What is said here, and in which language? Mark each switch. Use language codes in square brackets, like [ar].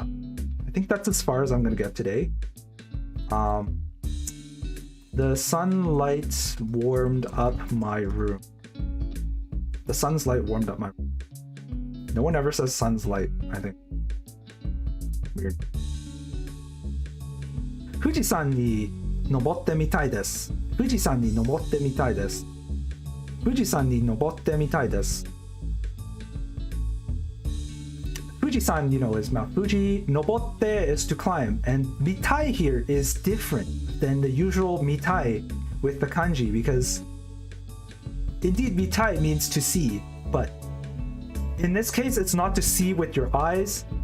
[en] I think that's as far as I'm gonna get today. The sunlight warmed up my room. The sun's light warmed up my room. No one ever says sun's light, I think. Weird. [ja] 富士山に登ってみたいです。富士山に登ってみたいです。富士山に登ってみたいです。 [en] Fuji-san, you know, is Mount Fuji. Nobotte is to climb. And mitai here is different than the usual mitai with the kanji because indeed mitai means to see, but in this case, it's not to see with your eyes.